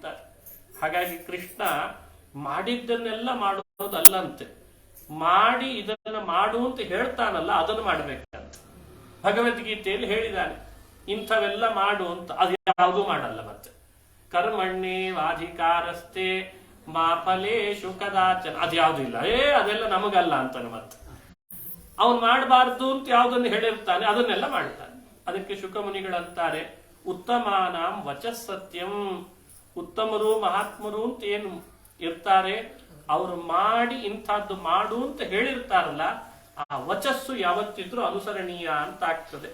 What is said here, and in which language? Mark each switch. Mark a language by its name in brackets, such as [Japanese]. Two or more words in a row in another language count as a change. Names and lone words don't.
[Kannada] ಹಾಗಾಗಿ ಕೃಷ್ಣ ಮಾಡಿದ್ದನ್ನೆಲ್ಲ ಮಾಡೋದಲ್ಲಂತೆ, ಮಾಡಿ ಇದನ್ನ ಮಾಡು ಅಂತ ಹೇಳ್ತಾನಲ್ಲ, ಅದನ್ನು ಮಾಡ್ಬೇಕಂತ ಭಗವದ್ಗೀತೆಯಲ್ಲಿ ಹೇಳಿದ್ದಾನೆ. ಇಂಥವೆಲ್ಲ ಮಾಡು ಅಂತ, ಅದು ಯಾವುದೂ ಮಾಡಲ್ಲ. ಮತ್ತೆ [Sanskrit] ಕರ್ಮಣ್ಣೆ ವಾಧಿಕಾರಸ್ತೆ ಮಾ ಫಲೇಶು ಕದಾಚನ, [Kannada] ಅದ್ಯಾವುದೂ ಇಲ್ಲ. ಅದೆಲ್ಲ ನಮಗಲ್ಲ ಅಂತಾನೆ. ಮತ್ತೆ ಅವನು ಮಾಡಬಾರ್ದು ಅಂತ ಯಾವುದನ್ನು ಹೇಳಿರ್ತಾನೆ ಅದನ್ನೆಲ್ಲ ಮಾಡ್ತಾನೆ. ಅದಕ್ಕೆ ಶುಕಮುನಿಗಳಂತಾರೆ, [Sanskrit] ಉತ್ತಮಾನಾಂ ವಚಸ್ ಸತ್ಯಂ. [Kannada] ಉತ್ತಮರು ಮಹಾತ್ಮರು ಅಂತ ಏನು ಇರ್ತಾರೆ, ಅವರು ಮಾಡಿ ಇಂಥದ್ದು ಮಾಡು ಅಂತ ಹೇಳಿರ್ತಾರಲ್ಲ, ಆ ವಚಸ್ಸು ಯಾವತ್ತಿದ್ರೂ ಅನುಸರಣೀಯ ಅಂತ ಆಗ್ತದೆ.